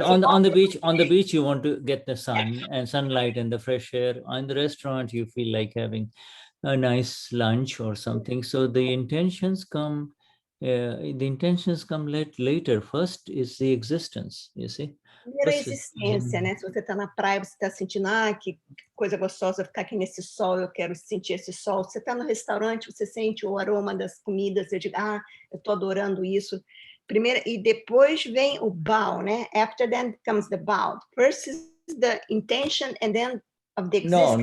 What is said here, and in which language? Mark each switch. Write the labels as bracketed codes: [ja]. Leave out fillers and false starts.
[en] On the beach, you want to get the sun and sunlight and the fresh air. On the restaurant, you feel like having a nice lunch or something. So the intentions come later. First is the existence, you see. [pt] Primeiro a existência, né? Se você está na praia, você está sentindo, que coisa gostosa ficar aqui nesse sol, eu quero sentir esse sol. Você está no restaurante, você sente o aroma das comidas, você diz, eu estou adorando isso. Primeiro, e depois vem o Bhaav, né? [en] After then comes the Bhaav. First is the intention and then of the existence.